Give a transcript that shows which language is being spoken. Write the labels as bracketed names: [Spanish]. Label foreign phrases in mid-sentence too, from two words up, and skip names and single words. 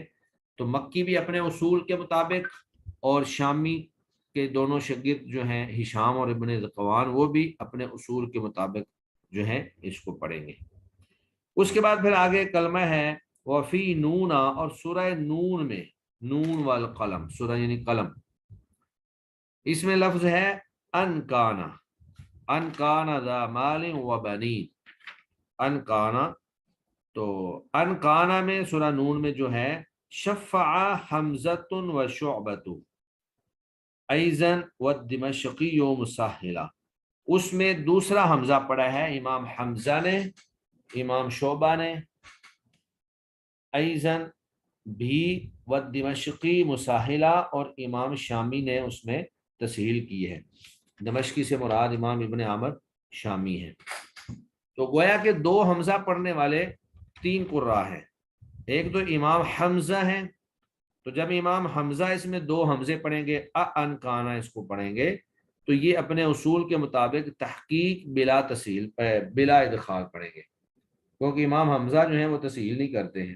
[Hindi] तो मक्की भी अपने उसूल के मुताबिक, और शामी के दोनों शागिर्द जो हैं हिशाम और इब्ने ज़कवान वो भी अपने उसूल के मुताबिक जो है इसको पढ़ेंगे। उसके बाद फिर आगे कलमा है [Arabic] وفي نون, [Hindi] और सूरह नून में, [Arabic] ن والقلم, [Hindi] सूरह यानी कलम, इसमें लफ्ज है अनकाना, [Arabic] أن كان ذا مال وبنين, [Hindi] अनकाना। तो अनकाना में सूरह नून में जो है [Arabic] شفا حمزة وشعبة أيضا والدمشقي مسهلا, [Hindi] उसमें दूसरा हमजा पड़ा है इमाम हमजा ने, इमाम शोबा ने, ऐज़न भी, [Arabic] والدمشقي مسهلا, [Hindi] और इमाम शामी ने उसमें तसहील की है। दमश्की से मुराद इमाम इब्ने आमर शामी है। तो गोया के दो हमजा पढ़ने वाले तीन कुर्रा हैं। एक तो इमाम हमजा है, तो जब इमाम हमजा इसमें दो हमजे पढ़ेंगे, अनकाना इसको पढ़ेंगे, तो ये अपने उसूल के मुताबिक तहकीक बिला तसहील बिला इदखाल पढ़ेंगे, क्योंकि इमाम हमजा जो है वो तसहील नहीं करते हैं।